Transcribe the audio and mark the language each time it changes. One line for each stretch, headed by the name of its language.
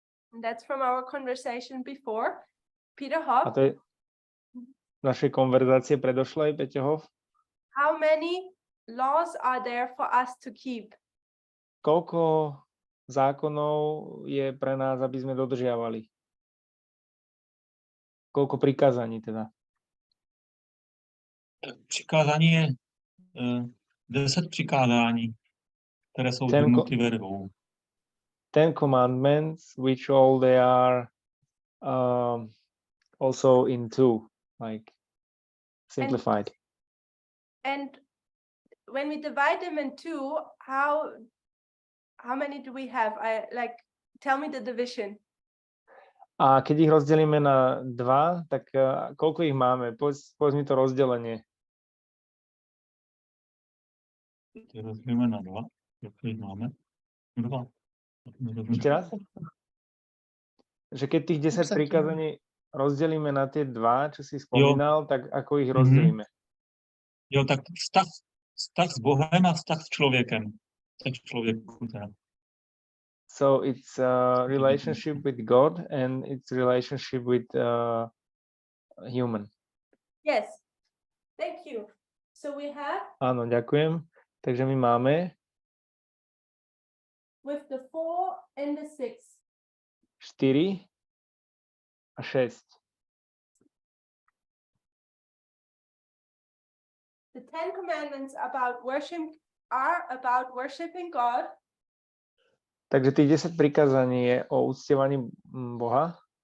English: And that's from our conversation before. Peter
Slovak: A
English: Hoff,
Slovak: to je našej konverzácie predošlej, Peťo Hoff.
English: how many laws are there for us to keep?
Slovak: Koľko zákonov je pre nás, aby sme dodržiavali? Koľko prikázaní teda?
Czech: Přikázání je 10 přikázání, které jsou shrnuty ve 2.
English: 10 commandments, which all they are also in 2, like simplified. And when we divide them in two, how many do we have? Tell me the division.
Slovak: A keď ich rozdelíme na 2, tak koľko ich máme? Povedz mi to rozdelenie.
Czech: Ty rozdělíme na 2, jak jich máme? 2.
Slovak: Ešte raz? Že keď tých 10 prikázaní rozdelíme na tie 2, čo si spomínal, tak ako ich rozdelíme?
Czech: Jo, tak vztah s Bohem a vztah s člověkem. Tak člověku teda.
English: So it's relationship with God and it's relationship with human. Yes. Thank you. So we have
Slovak: Áno, ďakujem. Takže my máme
English: with the 4 and the 6.
Slovak: 4 a 6.
English: The 10 commandments about worship are about worshiping God.
Slovak: Takže tých 10 prikázaní je o uctievaní Boha.